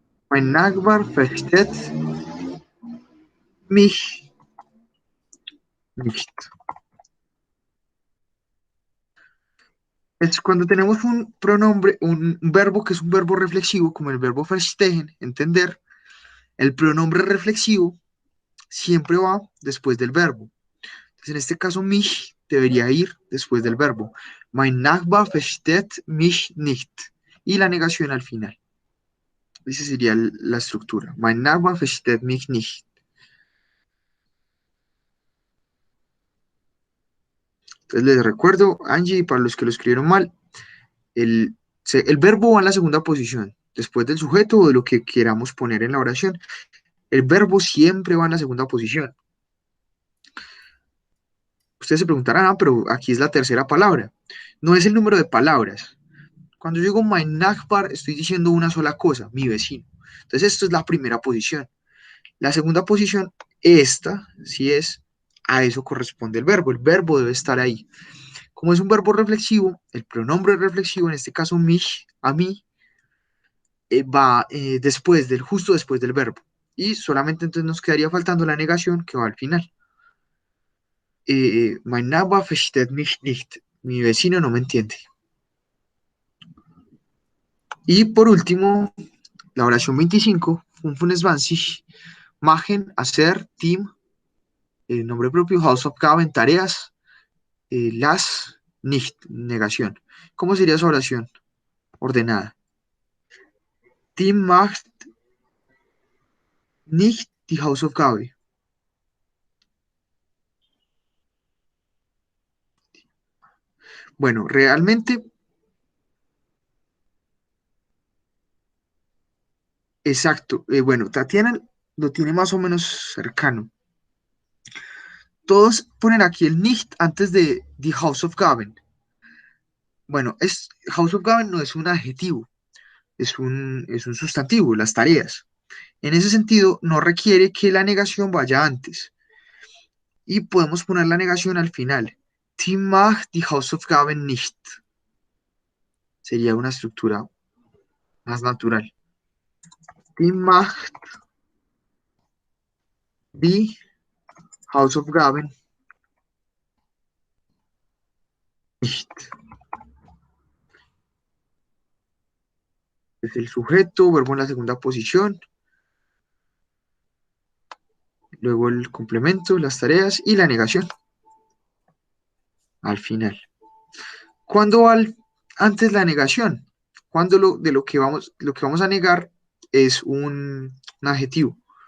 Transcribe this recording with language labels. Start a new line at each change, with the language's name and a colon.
German: Mein Nachbar versteht mich nicht.
Spanish: Es cuando tenemos un pronombre, un verbo que es un verbo reflexivo, como el verbo verstehen, entender, el pronombre reflexivo siempre va después del verbo. Entonces, en este caso, mich debería ir después del verbo.
German: Mein Nachbar versteht mich nicht.
Spanish: Y la negación al final. Esa sería la estructura.
German: Mein Nachbar versteht mich nicht.
Spanish: Entonces les recuerdo, Angie, para los que lo escribieron mal, el, el verbo va en la segunda posición, después del sujeto o de lo que queramos poner en la oración. El verbo siempre va en la segunda posición. Ustedes se preguntarán, ah, pero aquí es la tercera palabra. No es el número de palabras. Cuando yo digo
German: mein Nachbar,
Spanish: estoy diciendo una sola cosa, mi vecino. Entonces, esto es la primera posición. La segunda posición, esta, sí es, a eso corresponde el verbo. El verbo debe estar ahí. Como es un verbo reflexivo, el pronombre reflexivo, en este caso mich, a mí, va después justo después del verbo. Y solamente entonces nos quedaría faltando la negación que va al final.
German: Mein Nachbar versteht mich nicht.
Spanish: Mi vecino no me entiende. Y por último, la oración 25, 25, machen, hacer, team, nombre propio, Hausaufgaben, tareas, las, nicht, negación. ¿Cómo sería esa oración ordenada?
German: Team macht nicht die Hausaufgabe.
Spanish: Bueno, realmente, exacto. Bueno, Tatiana lo tiene más o menos cercano. Todos ponen aquí el nicht antes de die Hausaufgaben. Bueno, Hausaufgaben no es un adjetivo, es un sustantivo, las tareas. En ese sentido, no requiere que la negación vaya antes. Y podemos poner la negación al final.
German: Die macht die Hausaufgaben nicht.
Spanish: Sería una estructura más natural.
German: Die macht die Hausaufgaben nicht.
Spanish: Es el sujeto, verbo en la segunda posición, luego el complemento, las tareas y la negación al final. ¿Cuándo va antes la negación? Cuando lo que vamos a negar es un adjetivo.